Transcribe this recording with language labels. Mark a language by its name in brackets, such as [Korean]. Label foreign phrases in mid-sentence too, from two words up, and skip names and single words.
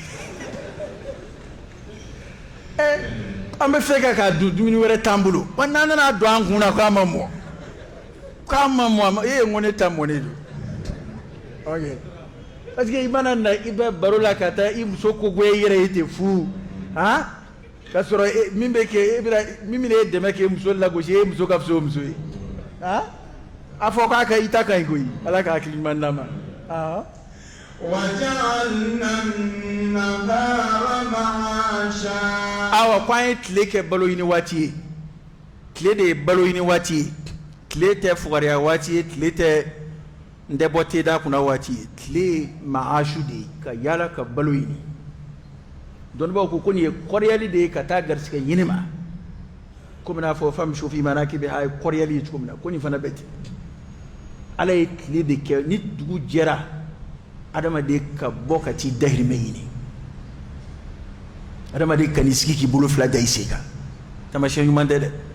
[Bambara] de an bɛ fɛ ka dun dumuni wɛrɛ t'an bolo wa n'an nana don an kun na k'a ma mɔ e ye ŋo ne ta mɔni de ok [French] parce que [Bambara] i mana na i bɛ baro la ka taa i muso ko e yɛrɛ ye ten fu han ka sɔrɔ min bɛ kɛ min bɛ e dɛmɛ k'e muso lagosi e muso ka fisa o muso ye han a fɔ k'a ka i ta ka ɲi koyi ala ka hakili ɲuman d'a ma [Arabic] وجعلنا النهار معاشا [Bambara] awa ko an ye tile kɛ balo ɲini waati ye tile de ye balo ɲini waati ye tile tɛ fugariya waati ye tile tɛ n tɛ bɔ te da kunna waati ye tile maashu de ye ka yaala ka balo ɲini dɔnnibaaw ko nin ye kɔrɔyali de ye ka taa garisɛgɛ ɲini ma komi n'a fɔ [Arabic] فامشوا في مناكبها [Bambara] a ye kɔrɔyali ye cogo min na ko nin fana bɛ ten ala ye tile de kɛ ni dugu jɛra adamaden ka bɔ ka t'i dahirimɛ ɲini adamaden ka n'i sigi k'i bolo fila da i sen kan taamasiyɛn ɲuman tɛ dɛ